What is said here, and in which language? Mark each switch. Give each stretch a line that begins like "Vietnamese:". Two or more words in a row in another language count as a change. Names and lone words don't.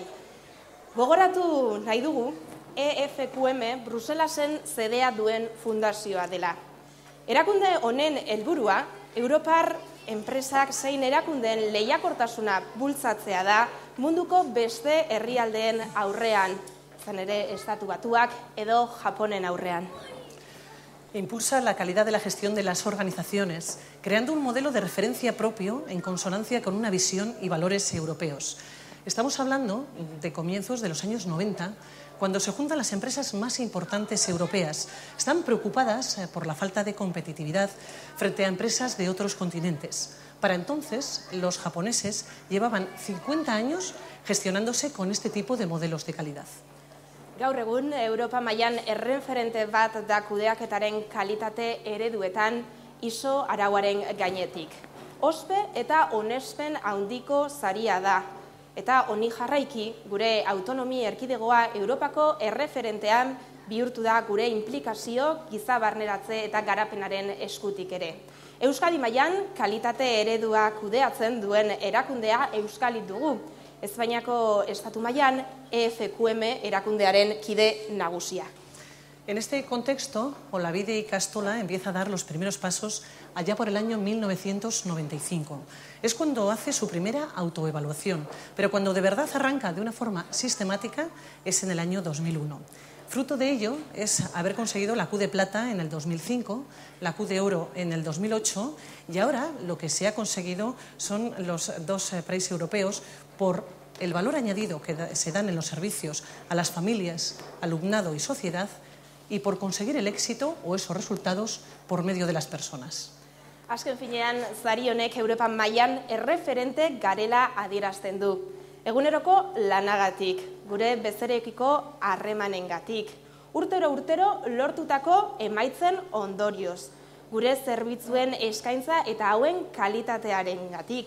Basque: Gogoratu nahi dugu, EFQM Bruselasen zedea duen fundazioa dela. Erakunde honen helburua, Europar enpresak zein erakundeen lehiakortasuna bultzatzea da munduko beste herrialdeen aurrean, izan ere Estatu Batuak edo Japonen aurrean.
Spanish: Impulsa la calidad de la gestión de las organizaciones, creando un modelo de referencia propio en consonancia con una visión y valores europeos. Estamos hablando de comienzos de los años 90, cuando se juntan las empresas más importantes europeas. Están preocupadas por la falta de competitividad frente a empresas de otros continentes. Para entonces, los japoneses llevaban 50 años gestionándose con este tipo de modelos de calidad.
Basque: Gaur egun, Europa mailan erreferente bat da kudeaketaren kalitate ereduetan ISO arauaren gainetik. Ospe eta onespen handiko saria da. Eta honi jarraiki, gure autonomi erkidegoa Europako erreferentean bihurtu da gure inplikazio, giza barneratze eta garapenaren eskutik ere. Euskadi mailan kalitate eredua kudeatzen duen erakundea Euskalit dugu. Espainiako estatu mailan EFQM erakundearen kide nagusia.
Spanish: En este contexto, Olavide Ikastola empieza a dar los primeros pasos allá por el año 1995. Es cuando hace su primera autoevaluación, pero cuando de verdad arranca de una forma sistemática es en el año 2001. Fruto de ello es haber conseguido la Q de Plata en el 2005, la Q de Oro en el 2008 y ahora lo que se ha conseguido son los 2 premios europeos por el valor añadido que se dan en los servicios a las familias, alumnado y sociedad y por conseguir el éxito o esos resultados por medio de las personas.
Basque: Azken finean, sari honek Europan mailan erreferente garela adierazten du. Eguneroko lanagatik, gure bezerekiko harremanengatik. Urtero lortutako emaitzen ondorioz. Gure zerbitzuen eskaintza eta hauen kalitatearengatik.